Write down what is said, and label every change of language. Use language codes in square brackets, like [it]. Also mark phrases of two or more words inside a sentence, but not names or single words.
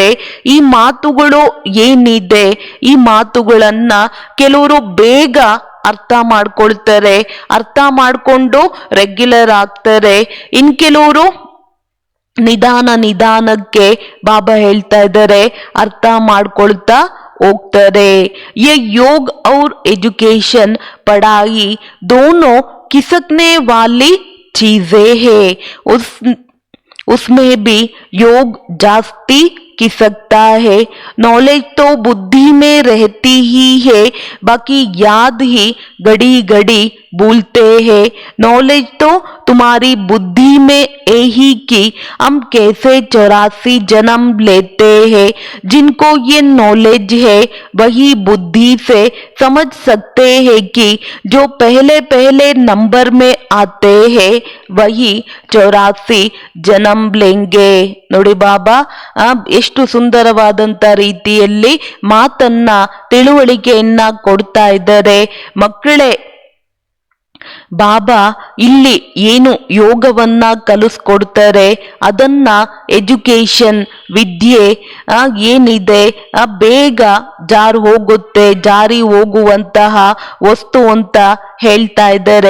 [kn] ಈ ಮಾತುಗಳು ಏನಿದೆ, ಈ ಮಾತುಗಳನ್ನ ಕೆಲವರು ಬೇಗ ಅರ್ಥ ಮಾಡ್ಕೊಳ್ತಾರೆ, ಅರ್ಥ ಮಾಡ್ಕೊಂಡು ರೆಗ್ಯುಲರ್ ಆಗ್ತಾರೆ. ಇನ್ ಕೆಲವರು ನಿಧಾನಕ್ಕೆ ಬಾಬಾ ಹೇಳ್ತಾ ಇದ್ದಾರೆ ಅರ್ಥ ಮಾಡ್ಕೊಳ್ತಾ ಹೋಗ್ತಾರೆ. [hi] ये योग और एजुकेशन पढ़ाई दोनों खिसकने वाली चीजें हैं. उसमें भी योग जास्ती खिसकता है. नॉलेज तो बुद्धि में रहती ही है, बाकी याद ही घड़ी घड़ी भूलते हैं. नॉलेज तो तुम्हारी बुद्धि में यही कि हम कैसे 84 जन्म लेते हैं. जिनको ये नॉलेज है वही बुद्धि से समझ सकते हैं कि जो पहले नंबर में आते हैं वही 84 जन्म लेंगे. [kn] ನೋಡಿ ಬಾಬಾ ಎಷ್ಟು ಸುಂದರವಾದಂತ ರೀತಿಯಲ್ಲಿ ಮಾತನ್ನ ತಿಳುವಳಿಕೆಯನ್ನ ಕೊಡ್ತಾ ಇದ್ದಾರೆ. ಮಕ್ಕಳೇ, ಬಾಬಾ ಇಲ್ಲಿ ಏನು ಯೋಗವನ್ನ ಕಲಿಸ್ಕೊಡ್ತಾರೆ ಅದನ್ನ ಎಜುಕೇಶನ್ ವಿದ್ಯೆ ಏನಿದೆ ಬೇಗ ಜಾರಿ ಹೋಗುವಂತಹ ವಸ್ತು ಅಂತ ಹೇಳ್ತಾ ಇದ್ದಾರೆ.